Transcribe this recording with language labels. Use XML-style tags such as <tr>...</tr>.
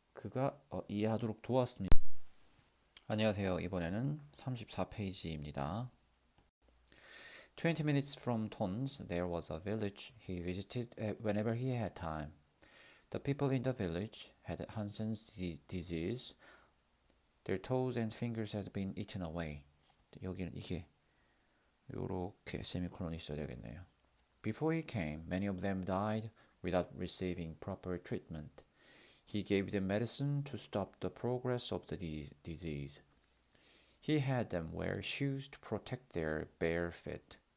<ko>그가 이해하도록 도왔습니다. 안녕하세요. 이번에는 34페이지입니다.</ko> <en>20 minutes from Tons, there was a village he visited whenever he had time. The people in the village had Hansen's disease. Their toes and fingers had been eaten away.</en> <ko>여기는 이게 요렇게 세미콜론이 있어야 되겠네요.</ko> <en>Before he came, many of them died without receiving proper treatment. He gave them medicine to stop the progress of the disease. He had them wear shoes to protect their bare feet.</en>